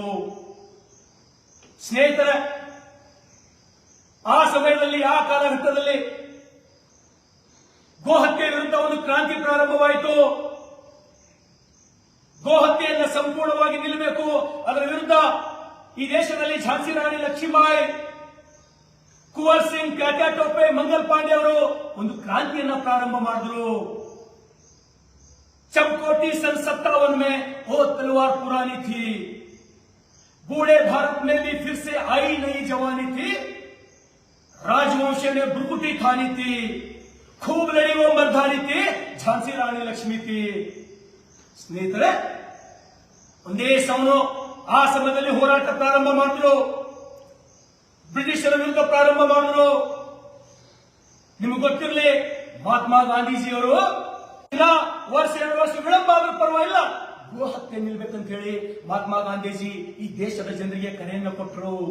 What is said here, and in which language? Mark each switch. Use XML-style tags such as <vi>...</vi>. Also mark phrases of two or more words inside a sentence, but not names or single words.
<kn>ಸ್ನೇಹಿತರೆ, ಆ ಸಮಯದಲ್ಲಿ, ಆ ಕಾಲಘಟ್ಟದಲ್ಲಿ ಗೋಹತ್ಯೆ ವಿರುದ್ಧ ಒಂದು ಕ್ರಾಂತಿ ಪ್ರಾರಂಭವಾಯಿತು. ಗೋಹತ್ಯೆಯನ್ನು ಸಂಪೂರ್ಣವಾಗಿ ನಿಲ್ಲಬೇಕು, ಅದರ ವಿರುದ್ಧ ಈ ದೇಶದಲ್ಲಿ ಝಾನ್ಸಿ ರಾಣಿ ಲಕ್ಷ್ಮೀಬಾಯಿ, ಕುವರ್ ಸಿಂಗ್, ಟ್ಯಾಟ್ಯಾ ಟೋಪೆ, ಮಂಗಲ್ ಪಾಂಡೆ ಅವರು ಒಂದು ಕ್ರಾಂತಿಯನ್ನ ಪ್ರಾರಂಭ ಮಾಡಿದ್ರು.</kn> <hi>चमकोटी सन 57 में वो तलवार पुरानी थी, बूढ़े भारत में भी फिर से आई नई जवानी थी, राजवंश ने भ्रुकुटी खानी थी, खूब लड़ी वो मर्दानी थी, झांसी रानी लक्ष्मी थी.</hi> <kn>ಸ್ನೇಹಿತರೆ, ಒಂದೇ ಆ ಸಮಯದಲ್ಲಿ ಹೋರಾಟ ಪ್ರಾರಂಭ ಮಾಡಿದ್ರು. ಬ್ರಿಟಿಷರ ವಿರುದ್ಧ ಪ್ರಾರಂಭ ಮಾಡಿದ್ರು. ನಿಮಗೆ ಗೊತ್ತಿರಲಿ, ಮಹಾತ್ಮ ಗಾಂಧೀಜಿಯವರು ವರ್ಷ 2 ವರ್ಷ ವಿಳಂಬ ಆದ್ರೂ ಪರವಾಗಿಲ್ಲ, ಗೋಹತ್ಯೆ ನಿಲ್ಬೇಕಂತ ಹೇಳಿ ಮಹಾತ್ಮ ಗಾಂಧೀಜಿ ಈ ದೇಶದ ಜನರಿಗೆ ಕರೆಯನ್ನು ಕೊಟ್ಟರು.</kn>